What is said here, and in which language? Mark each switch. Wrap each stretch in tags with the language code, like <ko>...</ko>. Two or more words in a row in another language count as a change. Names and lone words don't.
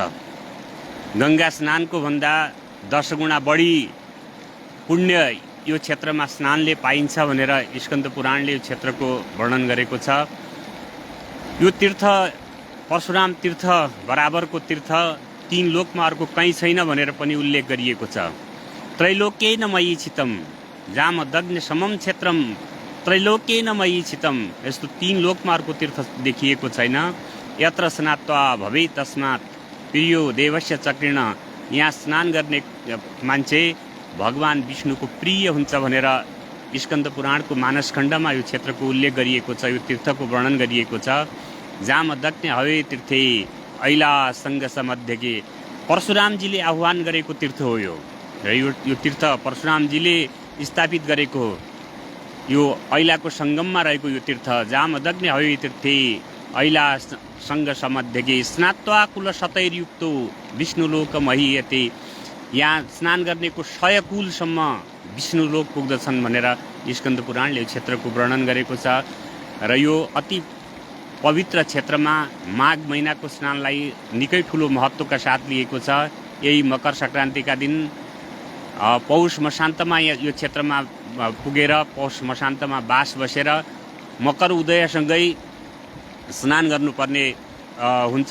<ne>गङ्गा स्नानको भन्दा 10 गुणा बढी पुण्य यो क्षेत्रमा स्नानले पाइन्छ भनेर स्कन्द पुराणले यो क्षेत्रको वर्णन गरेको छ। यो तीर्थ परशुराम तीर्थ बराबरको तीर्थ 3 लोकमा अर्को कहीँ छैन भनेर पनि उल्लेख गरिएको छ।</ne> <sa>त्रैलोक्येन मयि चितम जाम दग्न समम क्षेत्रम त्रैलोक्येन मयि चितम,</sa> <ne>यस्तो 3 लोकमा अर्को तीर्थ देखिएको छैन।</ne> <sa>यत्र स्नात्वा भवे तस्मात् प्रियो देवस्य चक्रेण,</sa> <ne>यहाँ स्नान गर्ने मान्छे भगवान विष्णुको प्रिय हुन्छ भनेर स्कन्द पुराणको मानसखण्डमा यो क्षेत्रको उल्लेख गरिएको छ। यो तीर्थको वर्णन गरिएको छ।</ne> <sa>जाम दग्ने हवे तीर्थे ऐला सङ्गस मध्यके,</sa> <ne>परशुरामजीले आह्वान गरेको तीर्थ हो यो र यो तीर्थ परशुरामजीले स्थापित गरेको हो। यो ऐलाको सङ्गममा रहेको यो तीर्थ</ne> <sa>जाम दग्ने हवे तीर्थे ऐला सङ्ग समध्यके स्नात्वा कुल सतैर्युक्तो विष्णुलोक महीयते,</sa> <ne>यहाँ स्नान गर्नेको 100 कुलसम्म विष्णुलोक पुग्दछन् भनेर स्कन्द पुराणले यो क्षेत्रको वर्णन गरेको छ। र यो अति पवित्र क्षेत्रमा माघ महिनाको स्नानलाई निकै ठुलो महत्त्वका साथ लिएको छ। यही मकर सङ्क्रान्तिका दिन पौष मसान्तमा यो क्षेत्रमा पुगेर पौष मसान्तमा बास बसेर मकर उदयसँगै स्नान गर्नुपर्ने हुन्छ।</ne>